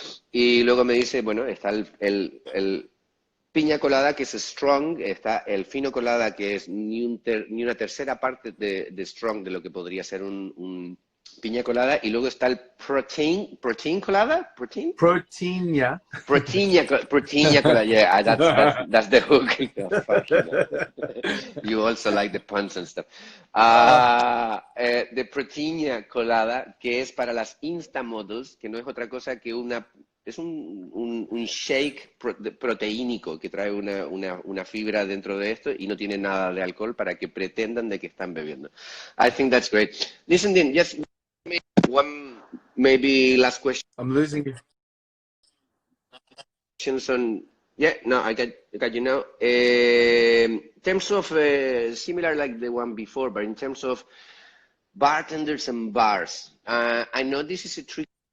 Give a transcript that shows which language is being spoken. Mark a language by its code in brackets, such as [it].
[es] Y luego me dice, bueno, está el piña colada que es strong, está el fino colada que es ni una tercera parte de strong de lo que podría ser un piña colada, y luego está el protein colada, Proteina. [en] protein colada, yeah, that's the hook. Oh, fucking hell. You also like the puns and stuff. [es] De protein colada, que es para las Insta models, que no es otra cosa que es un shake proteínico que trae una fibra dentro de esto y no tiene nada de alcohol para que pretendan de que están bebiendo. [en] I think that's great. Listen, Dean, just one maybe last question I'm losing you. on. Yeah, no, I got you now. In terms of similar like the one before, but in terms of bartenders and bars, I know this is a tricky.